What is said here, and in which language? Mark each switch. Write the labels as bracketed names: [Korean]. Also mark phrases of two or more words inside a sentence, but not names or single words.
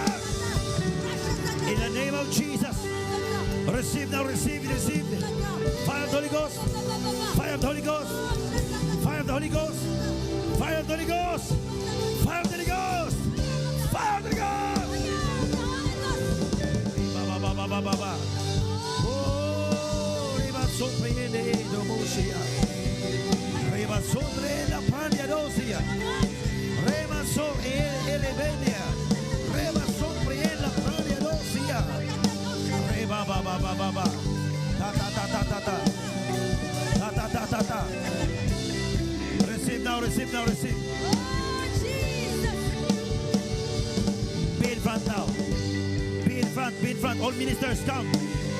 [English] In the name of Jesus. Receive now, receive, receive. Fire of the Holy Ghost. Fire of the Holy Ghost. Fire of the Holy Ghost. Fire of the Holy Ghost. Fire of the Holy Ghost. Fire of the Holy Ghost. Ba, ba, ba, ba. Oh, riba sopra yende domosia. Riba sobre la pania dosia. Rema so elevenia. Rema sobre la pania dosia. Reba ba ba ba ba ba. Ta ta ta ta ta ta. Ta ta ta ta ta. Receive now, receive now, receive. Oh, Jesus. Be in front now. Be in front, be in front. All ministers come.